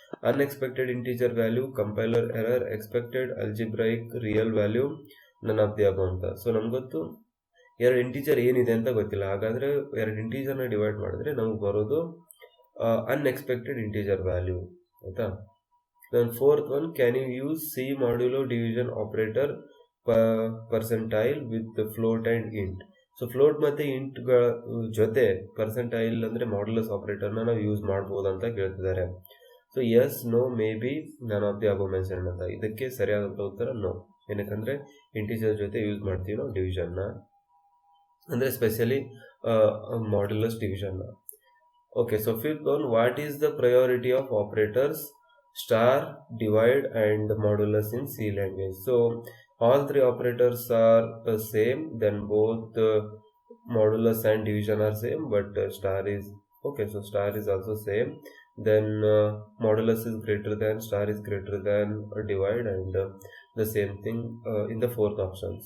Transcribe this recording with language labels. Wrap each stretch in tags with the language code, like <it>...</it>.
<en>Unexpected integer value, compiler error, expected algebraic real value, none of the above ಅಂತ.</en> <kn>So ನಮ್ಗೆ ಗೊತ್ತು ಎರಡು integer ಏನಿದೆ ಅಂತ ಗೊತ್ತಿಲ್ಲ. ಹಾಗಾದ್ರೆ ಎರಡು ಇಂಟೀಜರ್ನ ಡಿವೈಡ್ ಮಾಡಿದ್ರೆ ನಮಗೆ ಬರೋದು</kn> <en>unexpected integer value,</en> <kn>ಆಯ್ತಾ?</kn> <en>Then fourth one, can you use C Modulo Division operator percentile with the float and int?</en> <kn>So float ಮತ್ತು ಇಂಟ್ ಜೊತೆ ಪರ್ಸೆಂಟೈಲ್ ಅಂದರೆ ಮಾಡ್ಯುಲಸ್ ಆಪರೇಟರ್ನ ನಾವು ಯೂಸ್ ಮಾಡ್ಬೋದು ಅಂತ ಕೇಳ್ತಿದ್ದಾರೆ.</kn> <en>so yes, no, maybe, none of the above mention</en> <kn>ಅಂತ. ಇದಕ್ಕೆ ಸರಿಯಾದಂಥ ಉತ್ತರ</kn> <en>No.</en> <kn>ಏನಕ್ಕಂದರೆ ಇಂಟೀಜರ್ ಜೊತೆ ಯೂಸ್ ಮಾಡ್ತೀವಿ ನಾವು ಡಿವಿಷನ್ನ, ಅಂದರೆ specially modulus ಡಿವಿಷನ್ನ.</kn> <en>Okay, so fifth one, what is the priority of operators star, divide and modulus in C language? So all three operators are the same, then both modulus and division are same, but star is okay. So star is also same, then modulus is greater than, star is greater than divide, and the same thing in the fourth option.</en>